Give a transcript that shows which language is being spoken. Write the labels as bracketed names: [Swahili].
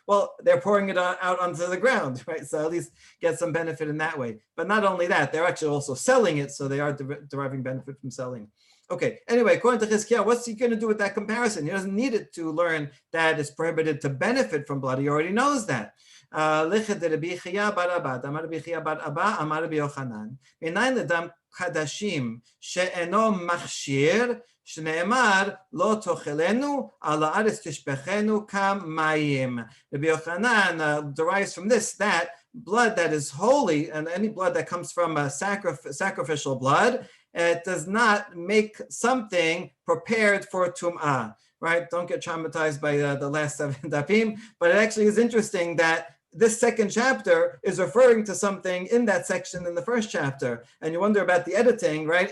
[English] Well, they're pouring it out onto the ground, right? So at least get some benefit in that way. But not only that, they're actually also selling it, so they are deriving benefit from selling. Okay, anyway, according to Hizkiah, what's he going to do with that comparison? He doesn't need it to learn that it's prohibited to benefit from blood. He already knows that. [Hebrew] לכת דרבי חייא בר אבא, אמר רבי חייא בר אבא, אמר רבי יוחנן, מניין לדם קדשים שאינו מכשיר, שנאמר לא תאכלנו, על הארץ תשפכנו כמים. [English] Rabbi Yochanan derives from this that blood that is holy, and any blood that comes from a sacrificial blood, it does not make something prepared for tum'ah. Right? Don't get traumatized by the last 7 dapim, but it actually is interesting that this second chapter is referring to something in that section in the first chapter, and you wonder about the editing, right?